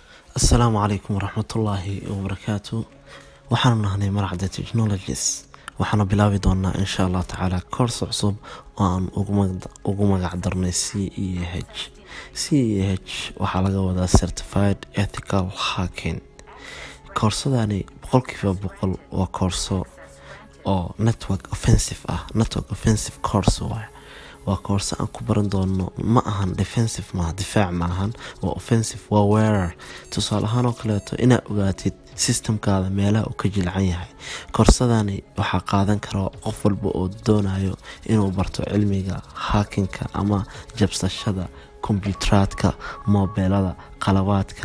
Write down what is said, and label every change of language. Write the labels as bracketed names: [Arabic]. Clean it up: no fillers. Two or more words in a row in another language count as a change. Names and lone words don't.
[Arabic] السلام عليكم ورحمة الله وبركاته. [Somali] waxaanu nahnay maracda technologies waxaana bilaabi doonaa [Arabic] إن شاء الله تعالى [Somali] koors cusub oo aan ugu magac darnay CEH waxaa laga wadaa [English] certified ethical hacking. [Somali] koorsadani boqolkiiba boqol waa koorso oo [English] network offensive course [Somali] waa koorso aan ku baran doono ma ahan defensive difaac ma ahan, waa offensive, waa weerar. tusaale ahaan oo kaleeto inaad ogaatid systemkaada meelaha uu ka jilcan yahay. koorsadani waxaa qaadan kara qof walba oo doonayo inuu barto cilmiga hackinka ama jabsashada kombiyuuteraadka, mobilada, qalabaadka.